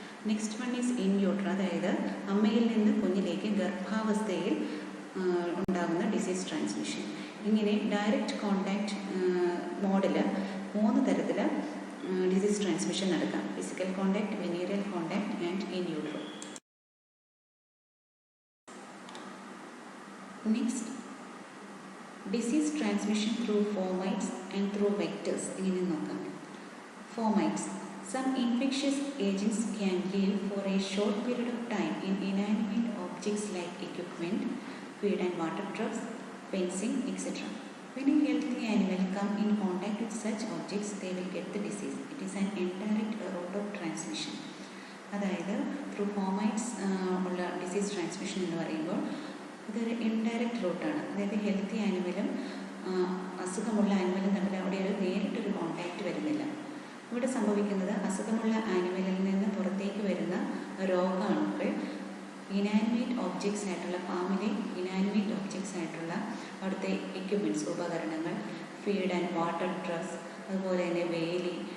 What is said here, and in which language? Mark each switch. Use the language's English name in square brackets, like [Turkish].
[English] next one is in utero, [Malayalam] അതായത് അമ്മയിൽ നിന്ന് കുഞ്ഞിലേക്ക് ഗർഭാവസ്ഥയിൽ ഉണ്ടാകുന്ന ഡിസീസ് ട്രാൻസ്മിഷൻ. ഇങ്ങനെ ഡയറക്റ്റ് കോണ്ടാക്റ്റ് മോഡിൽ 3 തരത്തിൽ ഡിസീസ് ട്രാൻസ്മിഷൻ നടക്കാം: physical contact, വെനീറിയൽ contact and in utero. [English] Next, disease transmission through fomites and through vectors. [Malayalam] ഇങ്ങനെ നോക്കാം. [English] Fomites. Some infectious agents can live for a short period of time in inanimate objects like equipment, feed and water troughs, fencing, etc. When a healthy animal come in contact with such objects, they will get the disease. It is an indirect route of transmission. [Malayalam] അതായത് through ഫോമൈറ്റ്സ് ഉള്ള disease transmission എന്ന് പറയുമ്പോൾ ഇതൊരു indirect റൂട്ടാണ്. അതായത് healthy ആനിമലും അസുഖമുള്ള ആനിമലും തമ്മിൽ അവിടെ ഒരു നേരിട്ടൊരു കോണ്ടാക്റ്റ് വരുന്നില്ല. ഇവിടെ സംഭവിക്കുന്നത് അസുഖമുള്ള ആനിമലിൽ നിന്ന് പുറത്തേക്ക് വരുന്ന രോഗാണുക്കൾ ഇനാനിമേറ്റ് ഒബ്ജക്ട്സ് ആയിട്ടുള്ള ഫാമിലെ ഇനാനിമേറ്റ് ഒബ്ജക്ട്സ് ആയിട്ടുള്ള അവിടുത്തെ എക്യുപ്മെൻറ്റ്സ്, ഉപകരണങ്ങൾ, ഫീഡ് ആൻഡ് വാട്ടർ ട്രസ്, അതുപോലെ തന്നെ വേലി